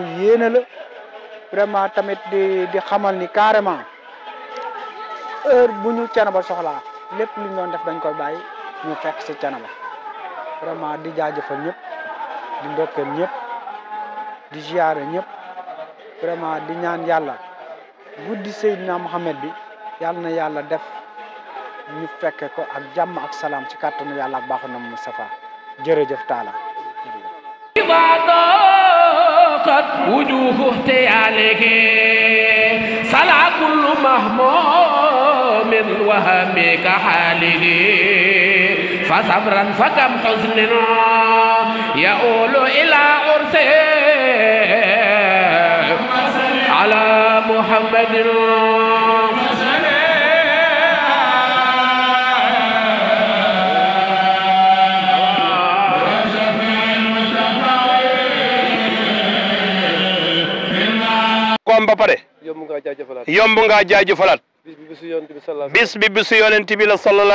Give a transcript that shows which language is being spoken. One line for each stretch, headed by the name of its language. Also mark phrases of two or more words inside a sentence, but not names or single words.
Wolof: yéene la vraiment tamit di xamal ni carrément heure bu ñu Thiénaba soxlaa lépp lu ñu doon def dañ koy bàyyi ñu fekk ci Thiénaba vraiment di jaajëfal ñëpp di ndokkeel ñëpp di ziare ñëpp vraiment di ñaan yàlla guddi Seydina Mohamed bi yàlla na yàlla def ñu fekke ko ak jàmm ak salaam ci kàttanu yàlla ak baaxu na Moustapha jërëjëf Talla
Arabic: قد وجوه احتيالك صلى كل مهموم وهمك حاله فصبرا فكم حزن يؤول إلى عرسه على محمد
Wolof: ba pare yomb nga jaajëfalaat bis bi bisu yonent bi la sallallahu